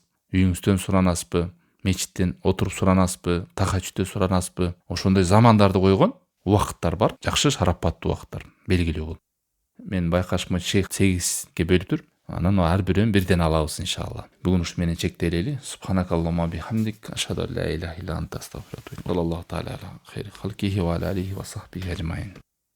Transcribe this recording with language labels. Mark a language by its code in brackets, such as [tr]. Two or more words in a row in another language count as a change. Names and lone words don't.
[ky] Үйүңүздөн суранасызбы, мечиттен отуруп суранасызбы, тахаджудтө суранасызбы? Ошондой замандарды койгон убакыттар бар, жакшы шарапаттуу убакыттар белгилүү болуп. Мен байкашымы Шейх 8ге бөлүптүр. Анан ар бирөөнү бирден алабыз иншалла. Бүгүн ушу менен чектелели. [ar] سبحانك اللهم وبحمدك أشهد أن لا إله إلا أنت أستغفرك وأتوب إليك. الله تعالى على خير خلقه وعلى آله وصحبه أجمعين.